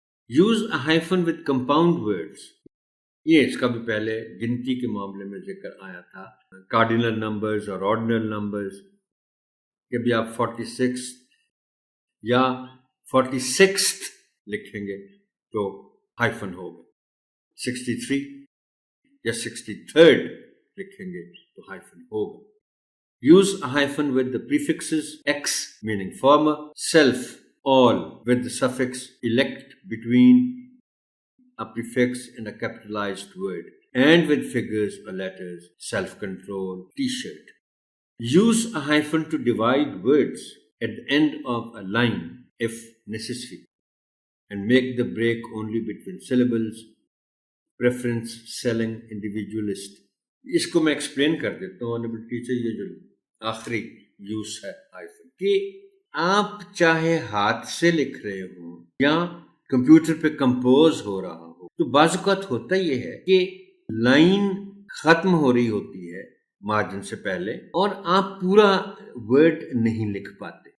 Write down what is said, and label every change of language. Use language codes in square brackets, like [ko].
[en] Use a hyphen with compound words. [ur] یہ اس کا بھی پہلے گنتی کے معاملے میں ذکر آیا تھا. کارڈینل نمبرز اور آرڈینل نمبرز کہ بھی آپ 46 یا 46th لکھیں گے تو ہائفن ہوگا. 63 یا 63rd لکھیں گے تو ہائفن ہوگا. [en] Use a hyphen with the prefixes x meaning former, self, all with the suffix elect between a prefix and a capitalized word, and with figures or letters, self-control, t-shirt. Use a hyphen to divide words at the end of a line if necessary, and make the break only between syllables. Preference, selling, individualist. [ur] اس کو میں explain کر دیتا ہوں honourable teacher. یہ جو آخری use ہے hyphen کہ آپ چاہے ہاتھ سے لکھ رہے ہوں یا کمپیوٹر پہ کمپوز ہو رہا ہو, تو بعض اوقات ہوتا یہ ہے کہ لائن ختم ہو رہی ہوتی ہے مارجن سے پہلے اور آپ پورا ورڈ نہیں لکھ پاتے.